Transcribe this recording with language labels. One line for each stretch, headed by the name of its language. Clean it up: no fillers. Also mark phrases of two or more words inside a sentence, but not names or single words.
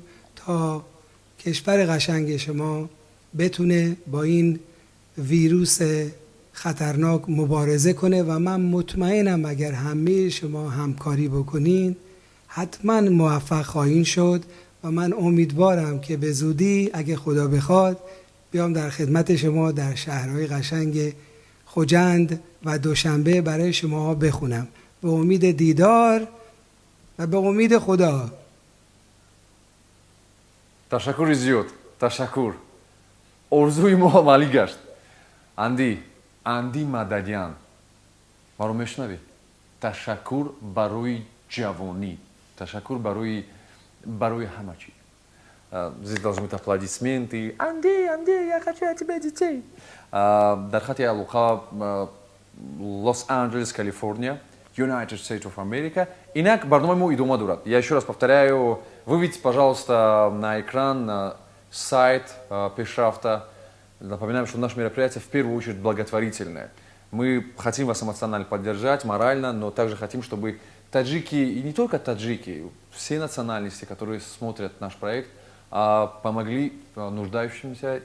Persian: تا کشور قشنگ شما بتونه با این ویروس خطرناک مبارزه کنه و من مطمئنم اگر همه شما همکاری بکنین حتما موفق خواهین شد و من امیدوارم که به زودی اگه خدا بخواد بیام در خدمت شما در شهرهای قشنگ خوجند و دوشنبه برای شما بخونم. به امید دیدار و به امید خدا.
Tajik: Ташакур изиот, ташакур. Орзуи мо амалӣ гашт. Анди Мададян. Маро мешунавӣ? Ташаккур барои ҷавонӣ. Ташаккур барои ҳама чиз.
Russian: Здесь должны быть аплодисменты. Анди, я хочу от тебя детей.
Tajik: Дар хати алоқа Лос-Анджелес, Калифорния,
English: United States of America.
Tajik: Инак барномаи мо идома дорад.
Russian: Я еще раз повторяю, выведите, пожалуйста, на экран сайт Пешрафта. Напоминаем, что наше мероприятие в первую очередь благотворительное. Мы хотим вас эмоционально поддержать, морально, но также хотим, чтобы таджики, и не только таджики, все национальности, которые смотрят наш проект, помогли нуждающимся.